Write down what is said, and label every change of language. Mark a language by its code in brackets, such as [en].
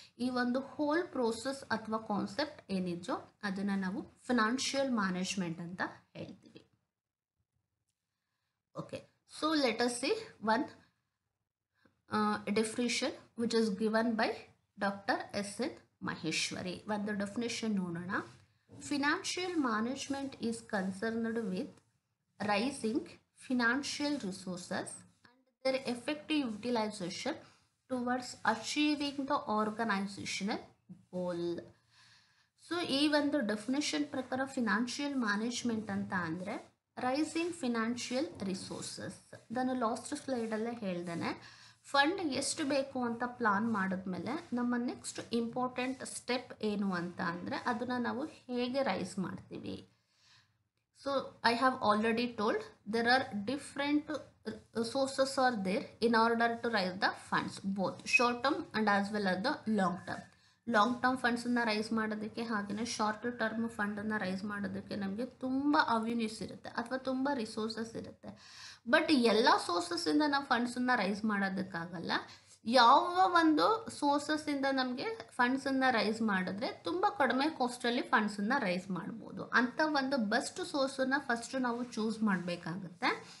[kn] ಈ ಒಂದು hole process ಅಥವಾ ಕಾನ್ಸೆಪ್ಟ್ ಏನಿದೆಯೋ ಅದನ್ನು ನಾವು ಫಿನಾನ್ಷಿಯಲ್ ಮ್ಯಾನೇಜ್ಮೆಂಟ್ ಅಂತ ಹೇಳ್ತೀವಿ. [en] Okay, so let us see one definition which is given by Dr. [kn] S.N. Maheshwari. ಒಂದು ಡೆಫಿನೇಷನ್ ನೋಡೋಣ. [en] Financial management is concerned with raising financial resources and their effective utilization towards achieving the organizational goal. [kn] So ಈ ಒಂದು definition ಪ್ರಕಾರ financial management ಅಂತ ಅಂದರೆ rising financial resources. ನಾನು last ಸ್ಲೈಡಲ್ಲೇ ಹೇಳ್ದೇನೆ, fund ಎಷ್ಟು ಬೇಕು ಅಂತ ಪ್ಲಾನ್ ಮಾಡಿದ್ಮೇಲೆ ನಮ್ಮ ನೆಕ್ಸ್ಟ್ ಇಂಪಾರ್ಟೆಂಟ್ ಸ್ಟೆಪ್ ಏನು ಅಂತ ಅಂದರೆ ಅದನ್ನು ನಾವು ಹೇಗೆ ರೈಸ್ ಮಾಡ್ತೀವಿ. [en] So I have already told there are different sources are there in order to raise the funds, both short term and as well as the long term. [kn] Long term ಫಂಡ್ಸನ್ನು rice ಮಾಡೋದಕ್ಕೆ ಹಾಗೆಯೇ short term ಫಂಡನ್ನು rice ಮಾಡೋದಕ್ಕೆ ನಮಗೆ ತುಂಬ avenues ಇರುತ್ತೆ ಅಥವಾ ತುಂಬ resources ಇರುತ್ತೆ. But ಎಲ್ಲ ಸೋರ್ಸಸ್ಸಿಂದ ನಾವು ಫಂಡ್ಸನ್ನು ರೈಸ್ ಮಾಡೋದಕ್ಕಾಗಲ್ಲ. ಯಾವ ಒಂದು ಸೋರ್ಸಸ್ಸಿಂದ ನಮಗೆ ಫಂಡ್ಸನ್ನು ರೈಸ್ ಮಾಡಿದ್ರೆ ತುಂಬ ಕಡಿಮೆ ಕಾಸ್ಟಲ್ಲಿ ಫಂಡ್ಸನ್ನು ರೈಸ್ ಮಾಡ್ಬೋದು ಅಂತ ಒಂದು ಬೆಸ್ಟ್ ಸೋರ್ಸನ್ನು ಫಸ್ಟು ನಾವು ಚೂಸ್ ಮಾಡಬೇಕಾಗುತ್ತೆ.